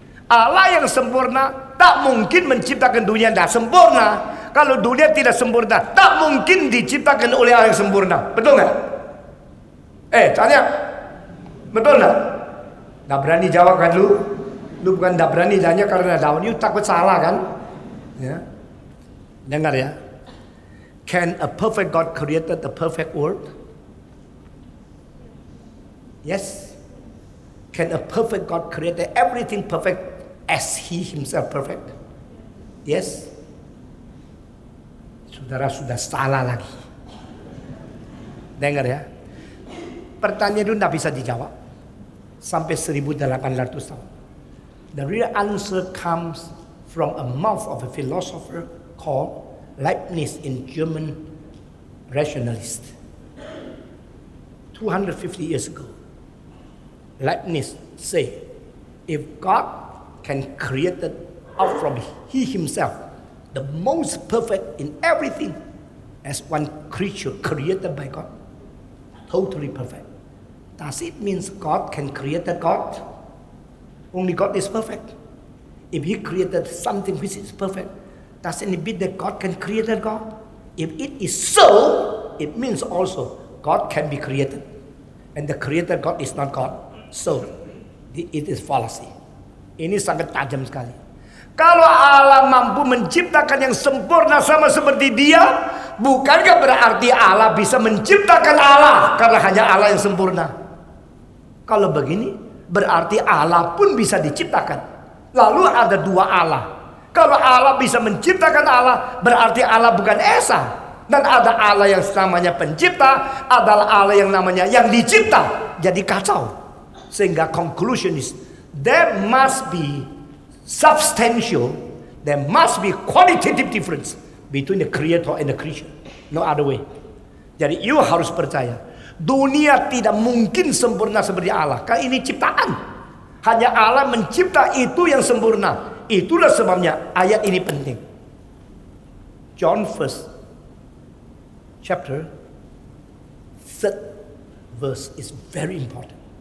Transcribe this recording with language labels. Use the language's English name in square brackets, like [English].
[Indonesian] Allah yang sempurna tak mungkin menciptakan dunia yang tidak sempurna. Kalau dunia tidak sempurna, tak mungkin diciptakan oleh Allah yang sempurna. Betul nggak? Tanya, betul nggak? Nggak berani jawab kan lu? Lu bukan nggak berani tanya karena daun, you takut salah kan? Ya. Dengar ya. [English] Can a perfect God created a perfect world? Yes. Can a perfect God create everything perfect as He Himself perfect? Yes. [Indonesian] Saudara sudah salah lagi. Dengar ya. Pertanyaan itu tidak bisa dijawab sampai 1800 tahun. [English] The real answer comes from a mouth of a philosopher called Leibniz in German rationalist. 250 years ago, Leibniz say, if God can create it out from He Himself, the most perfect in everything, as one creature created by God, totally perfect. Does it mean God can create a God? Only God is perfect. If He created something which is perfect, doesn't it mean that God can create a God? If it is so, it means also God can be created. And the created God is not God. So, it is fallacy. [Indonesian] Ini sangat tajam sekali. Kalau Allah mampu menciptakan yang sempurna sama seperti Dia, bukankah berarti Allah bisa menciptakan Allah karena hanya Allah yang sempurna? Kalau begini, berarti Allah pun bisa diciptakan. Lalu ada dua Allah. Kalau Allah bisa menciptakan Allah, berarti Allah bukan Esa. Dan ada Allah yang namanya pencipta, adalah Allah yang namanya yang dicipta. Jadi kacau. [English] Sehingga conclusion is, there must be substantial, there must be qualitative difference between the creator and the creature. No other way. [Indonesian] Jadi you harus percaya, dunia tidak mungkin sempurna seperti Allah. Karena ini ciptaan. Hanya Allah mencipta itu yang sempurna. Itulah sebabnya ayat ini penting. [English] John 1st chapter 3rd verse is very important.